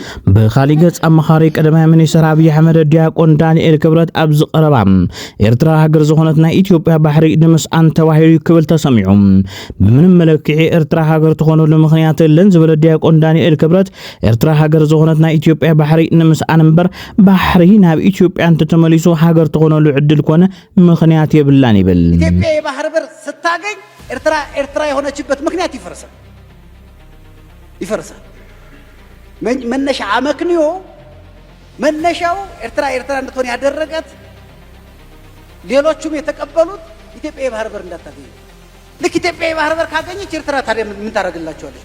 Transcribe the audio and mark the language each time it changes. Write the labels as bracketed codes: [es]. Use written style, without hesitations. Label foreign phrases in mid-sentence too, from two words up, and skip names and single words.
[ti] ብኻሊእ ገጽ ኣመኻሪ ቀዳማይ ሚኒስትር ኣብይ ኣሕመድ ዲያቆን ዳንኤል ክብረት ኣብ ዝቐረባ ኤርትራ ሃገር ዝኾነት ናይ ኢትዮጵያ ባሕሪ ንምስኣን ተባሂሉ ክብል ተሰሚዑ ብምንም መለክዒ ኤርትራ ሃገር ትኾነሉ ምኽንያት የለን ዝበለ ዲያቆን ዳንኤል ክብረት ኤርትራ ሃገር ዝኾነት ናይ ኢትዮጵያ ባሕሪ ንምስኣን እምበር ባሕሪ ናብ ኢትዮጵያ እንተተመሊሱ ሃገር ትኾነሉ ዕድል ኮነ ምኽንያት የብላን ይብል [am] ኢትዮጵያ የባህር በር ስታገኝ ኤርትራ የሆነችበት ምክንያት ይፈርሳል መነሻ አመክንዮ መነሻው ኤርትራ እንድትሆን ያደረገት ሌሎቹም የተቀበሉት ኢትዮጵያ የባህር በር እንዳታገኝ ልክ ኢትዮጵያ የባህር በር ካገኘች ኤርትራ ታዲያ ምን ታደርግላቸዋለች?